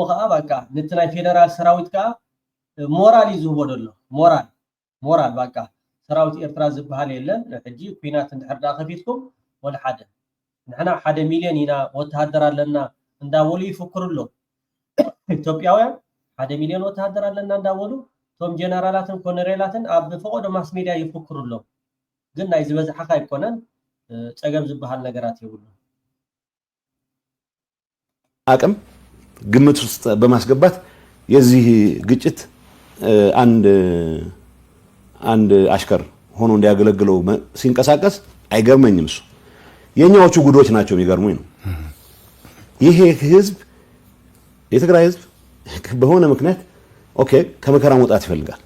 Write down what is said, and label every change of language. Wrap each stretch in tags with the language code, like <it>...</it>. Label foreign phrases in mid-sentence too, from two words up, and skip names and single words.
<ti>ከዓ በቃ ነቲ ናይ ፌደራል ሰራዊት ከዓ ሞራል ይዝህቦ ደሎ ሞራል በቃ ሰራዊት ኤርትራ ዝበሃል የለን ሕጂ ኩናት እንድሕርዳ ከፊትኩም ወላ ሓደ ንሕና 1 ሚሊዮን ኢና ወተሃደር ኣለና እንዳወሉ ይፍክሩሎ ኢትዮጵያውያን 1 ሚሊዮን ወተሃደር ኣለና እንዳወሉ ቶም ጀነራላትን ኮሎኔላትን ኣብ ፈቆዶ</ti> <en>mass media</en> <ti>ይፍክሩሎ ግን ናይ ዝበዝሓ አይኮነን ጸገም ዝበሃል ነገራት ይብሉ</ti> <am>አቅም ግምት ውስጥ በማስገባት የዚህ ግጭት አንድ አሽከር ሆኖ እንዲያገለግለው ሲንቀሳቀስ አይገርመኝም እሱ የኛዎቹ ጉዶች ናቸው የሚገርሙኝ ነው ይሄ ህዝብ የትግራይ ህዝብ በሆነ ምክንያት ኦኬ ከመከራ መውጣት ይፈልጋል</am>